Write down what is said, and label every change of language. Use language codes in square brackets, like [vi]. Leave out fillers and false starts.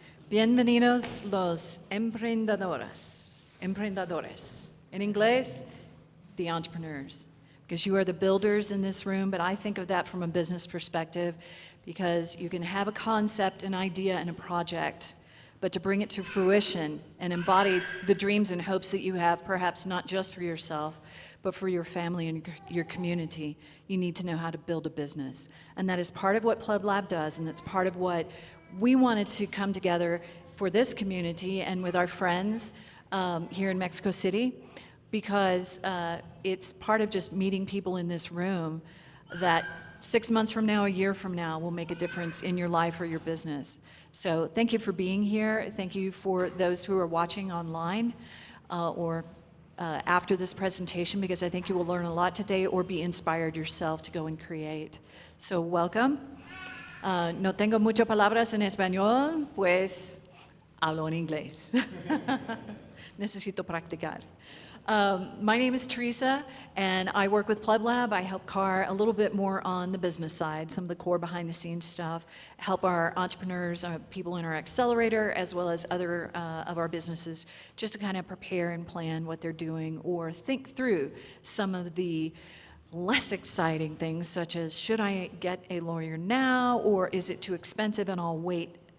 [es] Bienvenidos los emprendedores. [en] In English, the entrepreneurs. Because you are the builders in this room, but I think of that from a business perspective, because you can have a concept, an idea, and a project, but to bring it to fruition and embody the dreams and hopes that you have, perhaps not just for yourself, but for your family and your community, you need to know how to build a business. And that is part of what PlebLab does, and that's part of what we wanted to come together for this community and with our friends here in Mexico City, because it's part of just meeting people in this room that 6 months from now, a year from now, will make a difference in your life or your business. So thank you for being here. Thank you for those who are watching online or after this presentation, because I think you will learn a lot today or be inspired yourself to go and create. So welcome. [es] No tengo muchas palabras en español, pues hablo en inglés. Necesito practicar. [en] My name is Teresa, and I work with PlebLab. I help Car a little bit more on the business side, some of the core behind-the-scenes stuff, help our entrepreneurs, people in our accelerator, as well as other of our businesses, just to kind of prepare and plan what they're doing or think through some of the less exciting things, such as, should I get a lawyer now, or is it too expensive and I'll wait